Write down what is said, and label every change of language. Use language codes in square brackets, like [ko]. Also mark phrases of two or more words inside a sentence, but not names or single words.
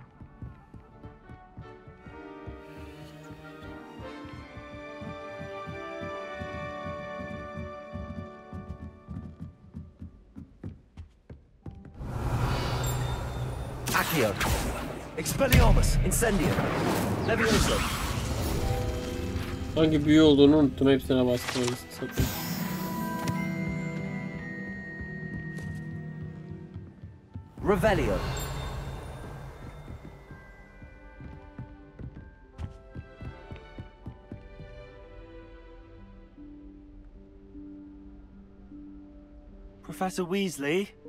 [tr] Accio. Expelliarmus. Incendio. Levioso. Hangi büyü olduğunu unuttum. Hepsine bastım. Satayım. Revelio. Professor Weasley?